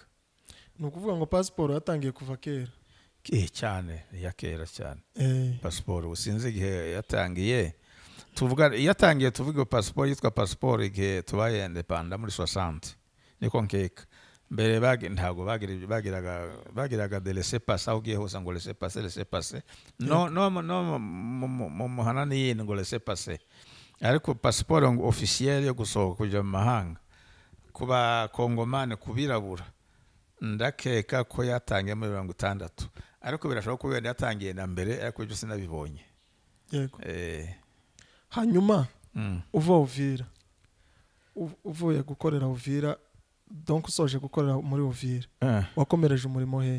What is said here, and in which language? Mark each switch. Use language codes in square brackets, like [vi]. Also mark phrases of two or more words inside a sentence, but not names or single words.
[rw] Nukuvuga ngo passport yatangiye kuva kera? Cyane, ya kera cyane. Passport usinze igihe yatangiye. Tuvuga passport yitwa passport igihe tubaye independent muri 60. Niko nkeka. mbere ntabwo bagiraga [fr] de laisser passer [rw] aho ugiye hose ngo [fr] laisser passer [rw] no mu muhana n'iyindi ngo [fr] laisser passer, [rw] ariko pasiporo officielle yo gusohoka kujya mu mahanga kuba kongomane kubirabura ndakeka ko yatangiye muri 60, ariko birashoboka ko wenda yatangiye na mbere, ariko ibyo sinabibonye. Yego. Hanyuma uva Uvira, uvuye gukorera Uvira, donc usoje gukorera muri Uvira, wakomereje umurimo he?